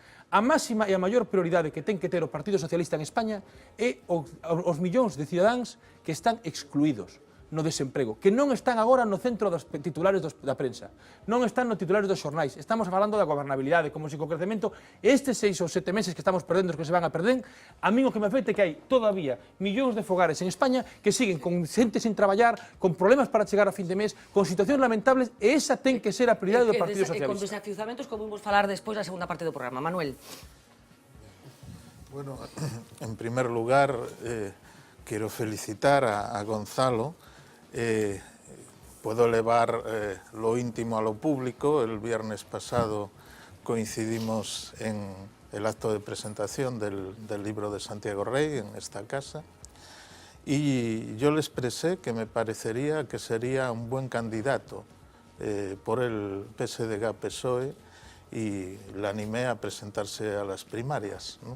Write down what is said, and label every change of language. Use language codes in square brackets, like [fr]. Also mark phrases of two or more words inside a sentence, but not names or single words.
[gl] A máxima e a maior prioridade que ten que ter o Partido Socialista en España é os millóns de cidadáns que están excluídos no desemprego, que non están agora no centro dos titulares da prensa, non están no titulares dos xornais, estamos falando da gobernabilidade, como se co crecemento, estes 6 ou 7 meses que estamos perdendo, que se van a perder, a mí o que me afecta é que hai todavía millóns de fogares en España que siguen con xente sin traballar, con problemas para chegar a fin de mes, con situacións lamentables, e esa ten que ser a prioridade do Partido Socialista. Con desafiuzamentos, como vimos falar despois da segunda parte do programa. Manuel. [es] Bueno, en primer lugar, quiero felicitar a Gonzalo. Puedo elevar lo íntimo a lo público. El viernes pasado coincidimos en el acto de presentación del libro de Santiago Rey en esta casa y yo le expresé que me parecería que sería un buen candidato por el PSDG-PSOE y le animé a presentarse a las primarias, ¿no?